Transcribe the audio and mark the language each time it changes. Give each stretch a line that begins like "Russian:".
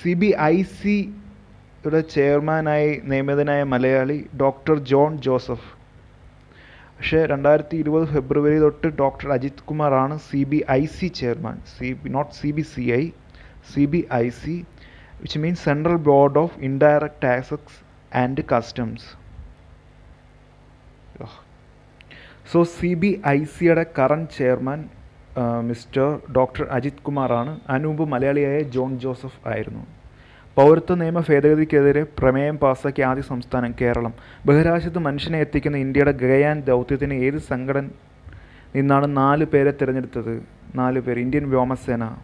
Malayalam: CBICയുടെ ചെയർമാനായി നിയമിതനായ Malayali doctor John Joseph. പക്ഷേ 2020 ഫെബ്രുവരി തൊട്ട് ഡോക്ടർ അജിത് കുമാർ ആണ് CBIC chairman.
English: Not CBCI, CBIC, which means Central Board of Indirect Taxes and Customs.
Malayalam: So CBICയുടെ current chairman mister doctor Ajith Kumar ആണ്. അതിനു മുമ്പ് മലയാളിയായ ജോൺ ജോസഫ് ആയിരുന്നു. പൗരത്വ നിയമ ഭേദഗതിക്കെതിരെ പ്രമേയം പാസാക്കിയ ആദ്യ സംസ്ഥാനം കേരളം. ബഹിരാകാശത്ത് മനുഷ്യനെ എത്തിക്കുന്ന ഇന്ത്യയുടെ ഗഗയാൻ ദൗത്യത്തിന് ഏത് സംഘടന നിന്നാണ് 4 പേരെ തിരഞ്ഞെടുത്തത്? 4 പേര്. ഇന്ത്യൻ വ്യോമസേന.